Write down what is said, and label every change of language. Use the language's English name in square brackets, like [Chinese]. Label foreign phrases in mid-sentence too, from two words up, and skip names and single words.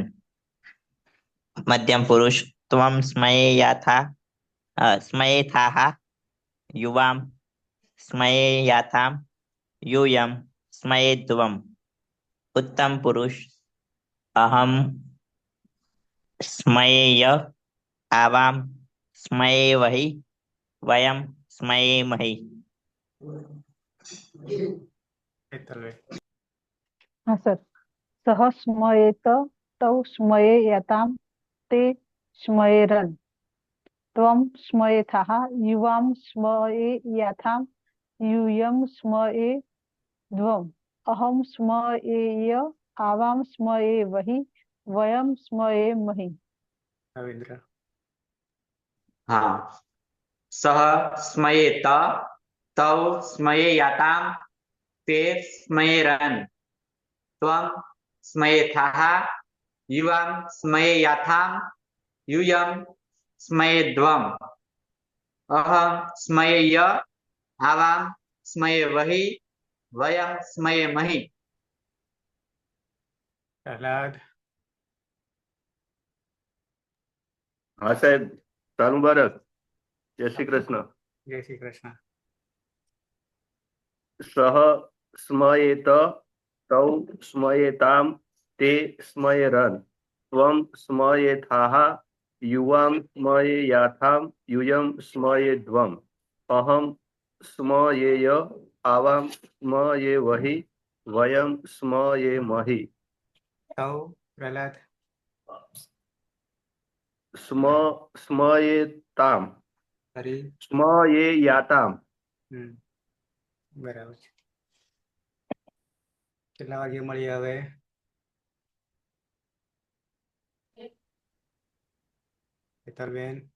[Sanskrit] मध्यम पुरुष त्वम स्मयेथाह युवाम स्मयेयाथाम यूयम स्मयेध्वम्. उत्तम पुरुष अहम स्मयेय आवाम स्मये वही वयम स्मये मही. [Gujarati] હેતલબેન. હા સર. [Sanskrit] सह स्मयेत तौ स्मयेयाताम ते स्मयेरन त्वम स्मयेथाह युवाम स्मयेयाथाम यूयम स्मयेध्वम् अहम स्मयेय आवाम स्मये वही वयम स्मये महि. [Gujarati] રવિન્દ્ર. [Hindi] हाँ. [Sanskrit] सह स्मयेत तौ स्मयेयाताम ते स्मयेरन त्वं स्मयेथाह युवाम स्मयेयाथाम यूयम स्मयेध्वम् अहम स्मयेय आवाम स्मये वही वयम स्मये मही. [Gujarati] પ્રહલાદ. હા સાહેબ, સાલ મુબારક. જય શ્રી કૃષ્ણ. જય શ્રી કૃષ્ણ. [Sanskrit] सह स्मयेत तौ स्मयेताम ते स्मयेरन त्वम स्मयेथाह युवाम स्मयेयाथाम यूयम स्मयेध्वम् अहम स्मयेय आवाम स्मये वही वयम स्मये मही. [Gujarati] સૌ. પ્રહલાદ. [Sanskrit] સ્મયેતામ [Gujarati] હરી. [Sanskrit] સ્મયેયાતામ. [Gujarati] બરાબર છે. કેટલા વાગે મળીએ હવે? હેતલબેન.